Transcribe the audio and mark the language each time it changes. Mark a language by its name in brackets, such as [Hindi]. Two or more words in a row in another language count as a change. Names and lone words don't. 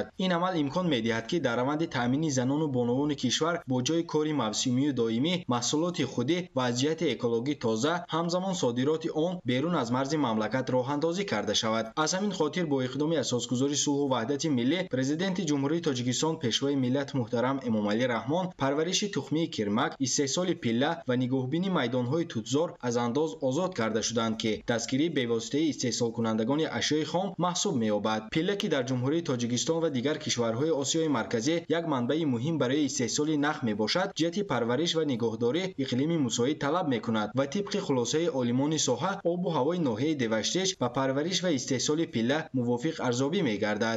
[Tajik] Ин амал имкон медиҳад, ки дар раванди таъмини занон ва бонувони кишвар бо ҷойи кории мавсимӣ ва доимӣ маҳсулоти худӣ ва аз ҷиҳати экологӣ тоза ҳамзамон содироти он берун аз марзи мамлакат роҳандозӣ карда шавад. Аз ҳамин хотир бо иқдоми Асосгузори сулҳ ва ваҳдати миллӣ, Президенти Ҷумҳурии Тоҷикистон Пешвои миллат муҳтарам Эмомалӣ Раҳмон парвариш тухмии кирмак, истеҳсоли пилла ва нигоҳбини майдонҳои тутзор аз андоз озод карда шуданд ки дастгирӣ бевоситаи истеҳсолкунандагони ашёи хом маҳсуб меёбад. Пилла ки дар ҷумҳурии Тоҷикистон ва дигар кишварҳои Осиёи марказӣ як манбаи муҳим барои истеҳсоли нах мебошад, ҷиҳати парвариш ва нигоҳдорӣ иқлими мусоид талаб мекунад ва тибқи хулосаи олимони соҳа обу ҳавои ноҳияи Деваштеч ба парвариш ва истеҳсоли пилла мувофиқ арзёбӣ мегардад.